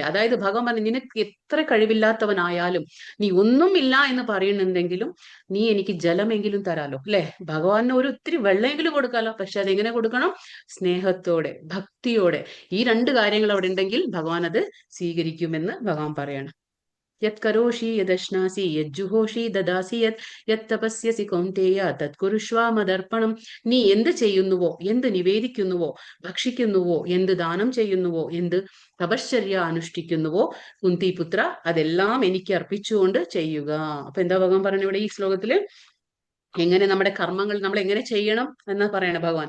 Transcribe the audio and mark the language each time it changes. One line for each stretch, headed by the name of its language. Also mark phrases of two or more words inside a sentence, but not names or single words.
Malayalam: അതായത് ഭഗവാൻ പറഞ്ഞു നിനക്ക് എത്ര കഴിവില്ലാത്തവനായാലും നീ ഒന്നുമില്ല എന്ന് പറയുന്നുണ്ടെങ്കിലും നീ എനിക്ക് ജലമെങ്കിലും തരാലോ അല്ലെ? ഭഗവാന് ഒത്തിരി വെള്ളമെങ്കിലും കൊടുക്കാലോ. പക്ഷെ അതെങ്ങനെ കൊടുക്കണം? സ്നേഹത്തോടെ, ഭക്തിയോടെ. ഈ 2 കാര്യങ്ങൾ അവിടെ ഉണ്ടെങ്കിൽ ഭഗവാൻ അത് സ്വീകരിക്കുമെന്ന് ഭഗവാൻ പറയാണ്.
Sanskrit: യത് കരോഷി യദശ്നാസി യജ്ജുഹോഷി ദദാസി യത് തപസ്യസി കൗന്തേയ തത് കുരുഷ്വാ മദർപ്പണം.
Malayalam: നീ എന്ത് ചെയ്യുന്നുവോ, എന്ത് നിവേദിക്കുന്നുവോ, ഭക്ഷിക്കുന്നുവോ, എന്ത് ദാനം ചെയ്യുന്നുവോ, എന്ത് തപശ്ചര്യ അനുഷ്ഠിക്കുന്നുവോ കുന്തിപുത്ര, അതെല്ലാം എനിക്ക് അർപ്പിച്ചുകൊണ്ട് ചെയ്യുക. അപ്പൊ എന്താ ഭഗവാൻ പറഞ്ഞു ഇവിടെ ഈ ശ്ലോകത്തില്? എങ്ങനെ നമ്മുടെ കർമ്മങ്ങൾ നമ്മൾ എങ്ങനെ ചെയ്യണം എന്ന് പറയണ ഭഗവാൻ.